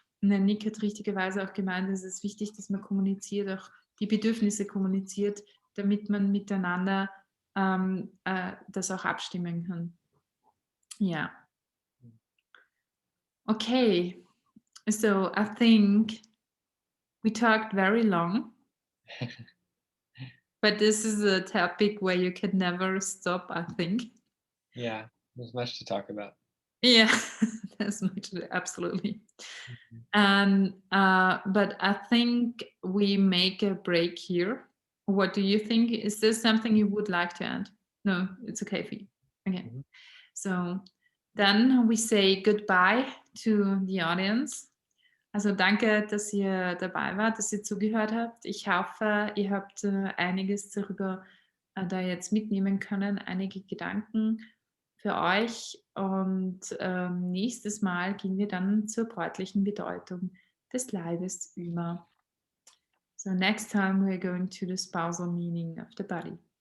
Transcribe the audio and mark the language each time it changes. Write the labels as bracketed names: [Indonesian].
[German] Und der Nick hat richtigerweise auch gemeint, es ist wichtig, dass man kommuniziert, auch die Bedürfnisse kommuniziert, damit man miteinander das auch abstimmen kann. Ja. [English] Okay, so I think we talked very long, but this is a topic where you can never stop, I think. Yeah, there's much to talk about. Yeah, that's much, absolutely. And but I think we make a break here. What do you think? Is there something you would like to add? No, it's okay for you. Okay. So then we say goodbye to the audience. [German] Also danke, dass ihr dabei wart, dass ihr zugehört habt. Ich hoffe, ihr habt einiges darüber da jetzt mitnehmen können, einige Gedanken für euch. Und nächstes Mal gehen wir dann zur bräutlichen Bedeutung des Leibes über. [English] So next time we're going to the spousal meaning of the body.